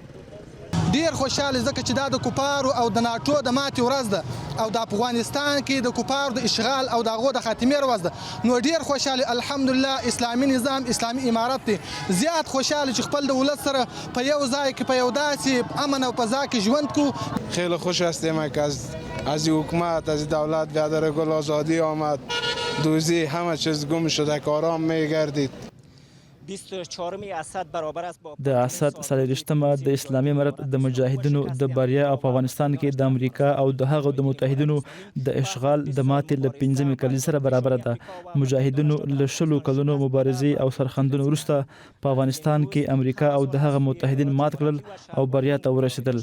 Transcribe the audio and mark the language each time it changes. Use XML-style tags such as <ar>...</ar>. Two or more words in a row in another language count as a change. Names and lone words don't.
<ps>ډیر خوشاله ځکه چې دا د کفارو او د ناټو د ماتې ورځ ده او د افغانستان کې د کفارو د اشغال او د هغو د خاتمې ورځ ده. نو ډیر خوشاله الحمدلله اسلامي نظام اسلامي امارت دی زیات خوشاله چې خپل د ولس سره په یو ځای کې په یو داسې امن او فضا کې ژوند کو.</ps> <fa>خیلی خوش هستیم که از حکومت از دولت بعد گل آزادی آمد، دوزی همه چیز گم شده که آرام میگردید. 24 اسد برابر است با</fa> <ps>د اسد 40مه د اسلامي امارت د مجاهدینو د بریا په افغانستان کې د امریکا او د هغو د متحدینو د اشغال د ماتې له 15مې کلیزې سره برابره ده. مجاهدینو له 20 کلونو مبارزې او سرښندنو وروسته په افغانستان کې امریکا او د هغه متحدین مات کړل او بریا ته ورسېدل.</ps>